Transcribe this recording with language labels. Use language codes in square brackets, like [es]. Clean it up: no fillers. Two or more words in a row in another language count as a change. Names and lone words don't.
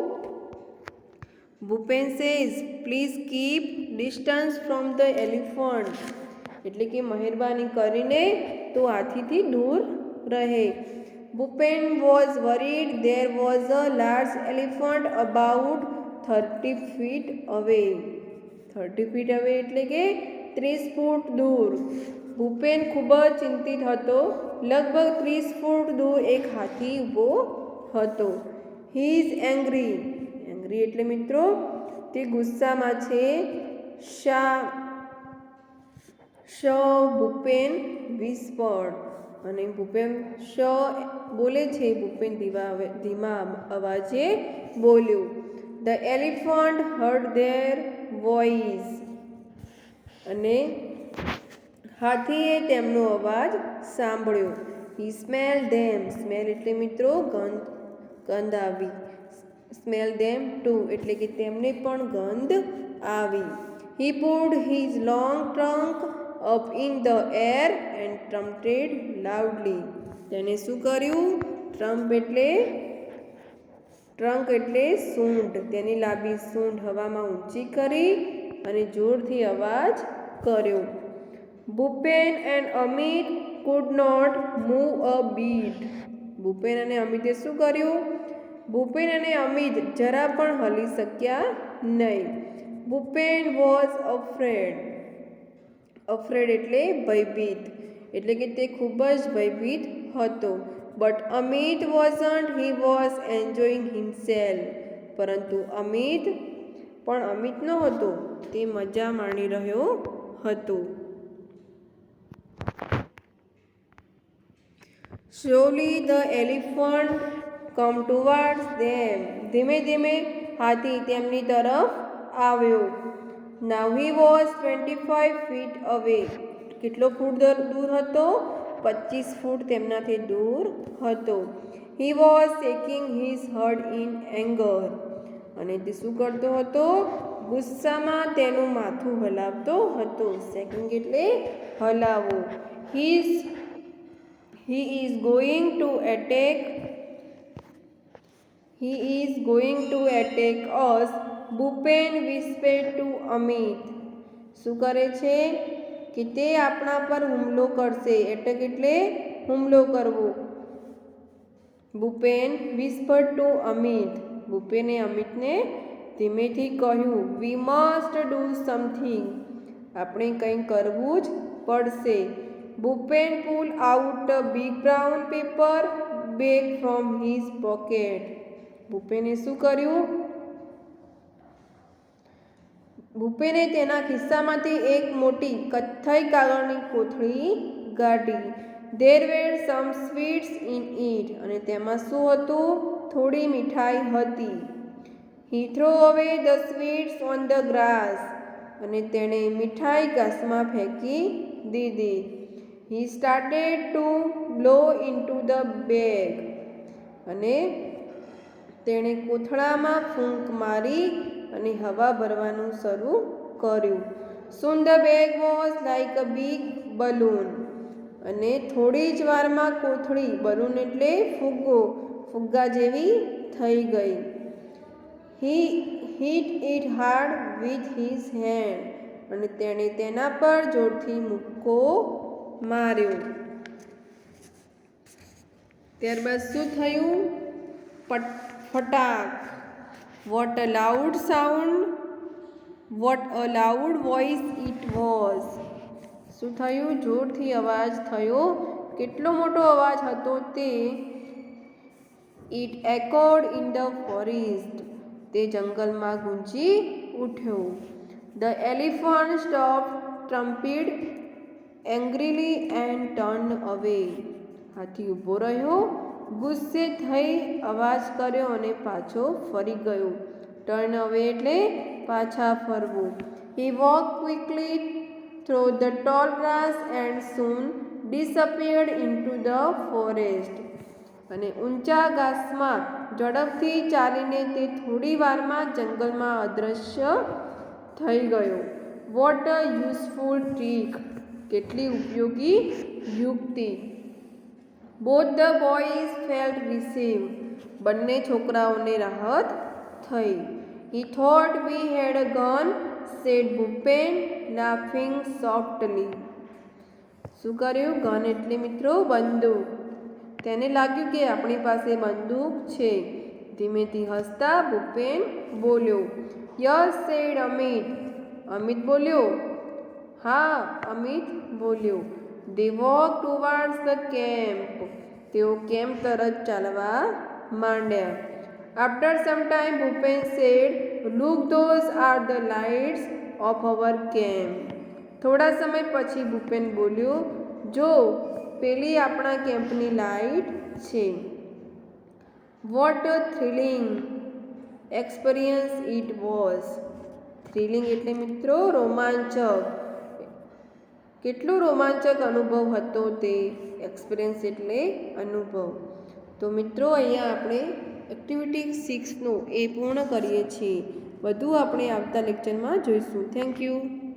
[en] ભૂપેન says please keep distance from the elephant. [gu] એટલે કે મહેરબાની કરીને તો હાથીથી દૂર રહે. [en] ભૂપેન was worried. There was a large elephant about 30 feet away. 30 feet away [gu] એટલે કે 30 ફૂટ દૂર. ભૂપેન ખૂબ જ ચિંતિત હતો. લગભગ 30 ફૂટ દૂર એક હાથી ઊભો હતો. [en] He is angry. [gu] એંગ્રી એટલે મિત્રો તે ગુસ્સામાં છે. [en] ભૂપેન whispered. [gu] અને ભૂપેન બોલે છે. ભૂપેન ધીમા અવાજે બોલ્યું. [en] The elephant heard their voice. [gu] અને હાથીએ તેમનો અવાજ સાંભળ્યો. [en] He smelled them. [gu] સ્મેલ એટલે મિત્રો ગંધ આવી. [en] Smell them too [gu] એટલે કે તેમને પણ ગંધ આવી. [en] He put his long trunk up in the air and trumpeted loudly. [gu] તેને શું કર્યું? ટ્રંક એટલે સૂંઢ. તેની લાંબી સૂંઢ હવામાં ઊંચી કરી અને જોરથી અવાજ કર્યો. [en] ભૂપેન એન્ડ અમિત could not move a beat. [gu] ભૂપેન અને અમિતે શું કર્યું? ભૂપેન અને અમિત જરા પણ હલી શક્યા નહીં. [en] ભૂપેન was afraid. afraid [gu] એટલે ભયભીત. એટલે કે તે ખૂબ જ ભયભીત હતો. [en] But અમિત wasn't. He was enjoying himself. [gu] પરંતુ અમિત ન હતો. તે મજા માણી રહ્યો હતો. [en] Slowly the elephant come towards them. [gu] ધીમે ધીમે હાથી તેમની તરફ આવ્યો. [en] Now he was 25 feet away. [gu] કેટલો ફૂટ દૂર હતો? 25 ફૂટ તેમનાથી દૂર હતો. [en] He was shaking his head in anger. [gu] અને તે શું કરતો હતો? ગુસ્સામાં તેનું માથું હલાવતો હતો. શેકિંગ એટલે હલાવવું. [en] He is going to attack us, ભૂપેન whispered to અમિત. [gu] શું કરે છે કે તે આપણા પર હુમલો કરશે. એટેક એટલે હુમલો કરવો. ભૂપેન [en] whispered to [gu] અમિત. ભૂપેને અમિતને ધીમેથી કહ્યું, [en] we must do something. [gu] આપણે કંઈ કરવું જ પડશે. [en] ભૂપેન pulled out a big brown paper bag from his pocket. [gu] ભૂપેને શું કર્યું? ભૂપેને તેના ખિસ્સામાંથી એક મોટી કથ્થઈ કાગળની કોથળી કાઢી. [en] There were some sweets in it. [gu] અને તેમાં શું હતું? થોડી મીઠાઈ હતી. [en] He threw away the sweets on the grass. [gu] અને તેણે મીઠાઈ ઘાસમાં ફેંકી દીધી. [en] He started to blow into the bag. [gu] અને તેણે કોથળામાં ફૂંક મારી અને હવા ભરવાનું શરૂ કર્યું. [en] Soon the bag was like a big balloon. [gu] અને થોડી જ વારમાં કોથળી, બલૂન એટલે ફુગ્ગો, ફુગ્ગા જેવી થઈ ગઈ. [en] He hit it hard with his hand. [gu] અને તેણે તેના પર જોરથી મુક્કો માર્યો. ત્યારબાદ શું થયું? ફટાક. [en] What a loud sound. What a loud voice it was. [gu] શું થયું? જોરથી અવાજ થયો. કેટલો મોટો અવાજ હતો તે? [en] It echoed in the forest. [gu] તે જંગલમાં ગુંજી ઉઠ્યો. [en] The elephant stopped, trumped angrily and turned away. [gu] હાથી ઊભો રહ્યો, ગુસ્સે થઈ અવાજ કર્યો અને પાછો ફરી ગયો. ટર્ન અવે એટલે પાછા ફરવું. [en] He walked quickly through the tall grass and soon disappeared into the forest. [gu] અને ઊંચા ઘાસમાં ઝડપથી ચાલીને તે થોડી વારમાં જંગલમાં અદૃશ્ય થઈ ગયો. [en] What a useful trick. [gu] કેટલી ઉપયોગી યુક્તિ. [en] Both the boys felt relieved. [gu] બંને છોકરાઓને રાહત થઈ. [en] He thought we had a gun, said ભૂપેન, laughing softly. [gu] શું કર્યું? ગન એટલે મિત્રો બંદૂક. તેને લાગ્યું કે આપણી પાસે બંદૂક છે. ધીમેથી હસતા ભૂપેન બોલ્યો. [en] Yes, said અમિત. અમિત બોલ્યો. [gu] હા, અમિત બોલ્યો. [en] They walked towards the camp. [gu] તેઓ કેમ્પ તરફ ચાલવા માંડ્યા. [en] After some time, ભૂપેન said, Look, those are the lights of our camp. [gu] થોડા સમય પછી ભૂપેન બોલ્યો, જો, પેલી આપણા કેમ્પની લાઇટ છે. What a thrilling experience it was. થ્રિલિંગ એટલે મિત્રો રોમાંચક. કેટલો રોમાંચક અનુભવ હતો તે. એક્સપિરિયન્સ એટલે અનુભવ. તો મિત્રો અહીંયા આપણે એક્ટિવિટી 6નું એ પૂર્ણ કરીએ છીએ. વધુ આપણે આવતા લેક્ચરમાં જોઈશું. [en] Thank you.